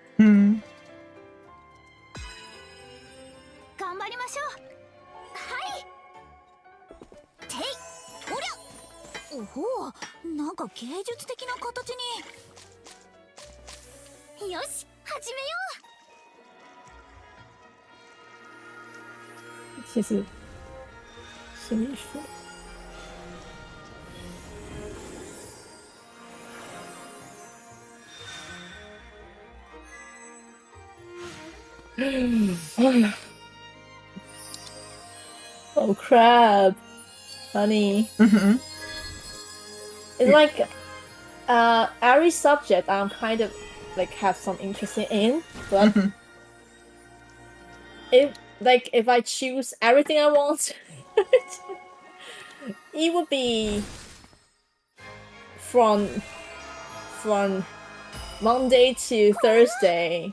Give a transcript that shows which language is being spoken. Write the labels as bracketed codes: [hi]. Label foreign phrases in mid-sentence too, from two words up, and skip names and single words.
[ja] 頑張りましょう。はいていとりゃ。おほう、なんか芸術的な形に。よし始めよ [zh] 其实心理学。 [en] Oh crap, honey. It's like every subject I'm kind of like have some interest in, but if I choose everything I want, it would be from Monday to Thursday.